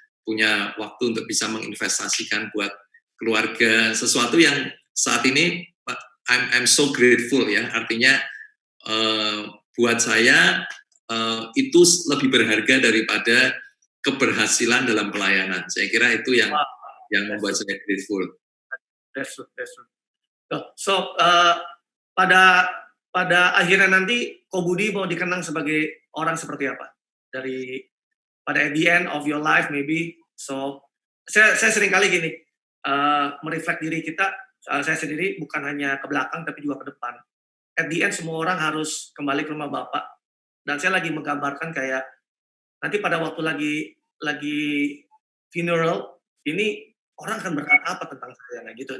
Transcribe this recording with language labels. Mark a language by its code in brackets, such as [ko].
[id] punya waktu untuk bisa menginvestasikan buat keluarga, sesuatu yang saat ini [en] I'm so grateful [id] ya, artinya buat saya itu lebih berharga daripada keberhasilan dalam pelayanan. Saya kira itu yang membuat saya grateful. [en] That's true. [id] So pada akhirnya nanti Ko Budi mau dikenang sebagai orang seperti apa? Pada [en] at the end of your life maybe. [id] So saya sering kali gini mereflect diri kita. Saya sendiri bukan hanya ke belakang tapi juga ke depan. [en] At the end [id] semua orang harus kembali ke rumah Bapak. Dan saya lagi menggambarkan kayak nanti pada waktu lagi funeral ini orang akan berkata apa tentang saya gitu.